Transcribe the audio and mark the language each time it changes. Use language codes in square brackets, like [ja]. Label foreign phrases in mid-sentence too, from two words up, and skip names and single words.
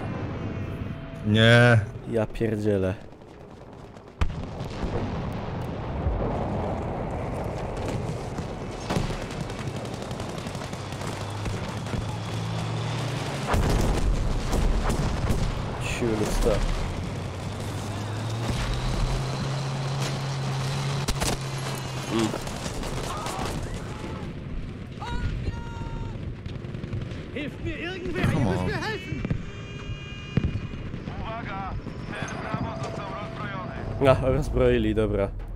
[pl] Nie. Ja pierdzielę. Siły stuff. [de] hilft mir irgendwer! Ihr [en] Come [de] müsst [en] on. [de] mir helfen! [pl] Uwaga! Cel Brawo został rozbrojony. A, rozbroili, dobra.